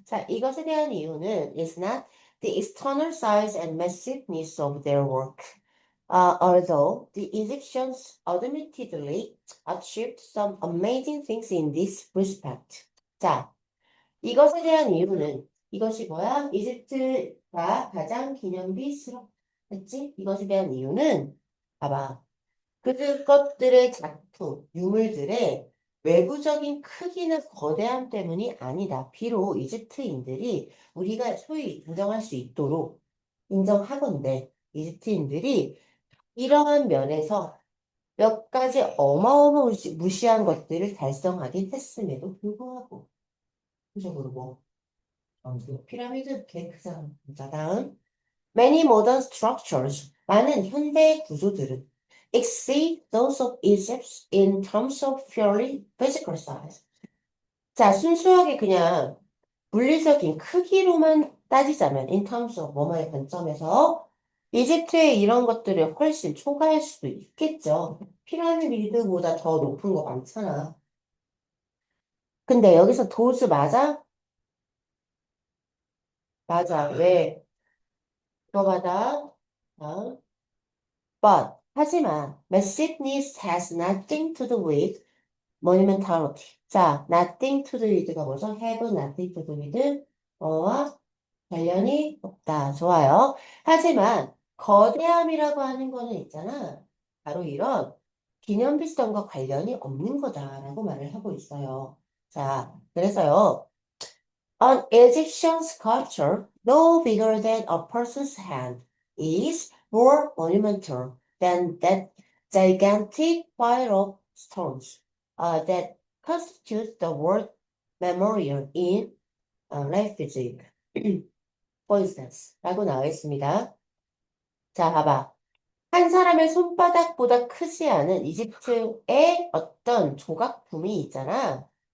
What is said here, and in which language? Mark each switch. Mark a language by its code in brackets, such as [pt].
[ko] 자, 이것에 대한 이유는 [en] is not the external size and massiveness of their work. Although the Egyptians admittedly achieved some amazing things in this respect. [ko] 자, 이것에 대한 이유는 이것이 뭐야? 이집트가 가장 기념비스럽겠지? 이것에 대한 이유는 봐봐. 그것들의 작품, 유물들의 외부적인 크기나 거대함 때문이 아니다. 비록 이집트인들이 우리가 소위 인정할 수 있도록 인정하건대 이집트인들이 이러한 면에서 몇 가지 어마어마무시한 것들을 달성하긴 했음에도 불구하고 구조적으로 뭐 피라미드 개 크잖아. 자, 다음 [en] Many modern structures, [ko] 많은 현대 구조들은 [en] exceed those of Egypt in terms of purely physical size. [ko] 자, 순수하게 그냥 물리적인 크기로만 따지자면 [en] in terms of [ko] 뭐뭐의 관점에서 이집트의 이런 것들을 훨씬 초과할 수도 있겠죠. 피라미드보다 더 높은 거 많잖아. 근데 여기서 도즈 맞아? 맞아. 왜? 들어가다. 어? [en] But [ko] 하지만 [en] massiveness has nothing to do with monumentality. [ko] 자, [en] nothing to do with [ko] 가 뭐죠? [en] have nothing to do with [ko] 뭐와 관련이 없다. 좋아요. 하지만 거대함이라고 하는 거는 있잖아. 바로 이런 기념비성과 관련이 없는 거다라고 말을 하고 있어요. 자, 그래서요. [en] An Egyptian sculpture, no bigger than a person's hand, is more monumental than that gigantic pile of stones that constitutes the world memorial in Leipzig, for instance. [ko] 라고 나와 있습니다. 자, 봐봐. 한 사람의 손바닥보다 크지 않은 이집트의 어떤 조각품이 있잖아.